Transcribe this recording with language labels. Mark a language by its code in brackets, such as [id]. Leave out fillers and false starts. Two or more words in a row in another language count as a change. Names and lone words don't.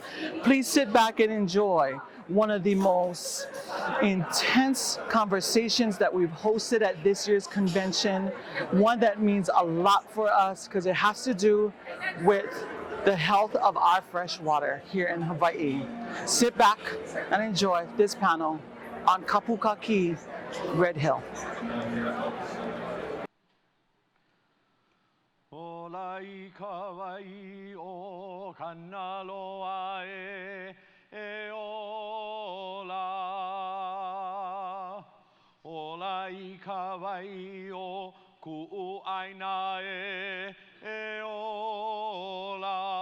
[en] Please sit back and enjoy one of the most intense conversations that we've hosted at this year's convention, one that means a lot for us because it has to do with the health of our fresh water here in Hawaii. Sit back and enjoy this panel on Kapūkakī, Red Hill. [haw] Ola I ka wai o kanaloa e ola. Ola I ka wai o ku'uaina e ola.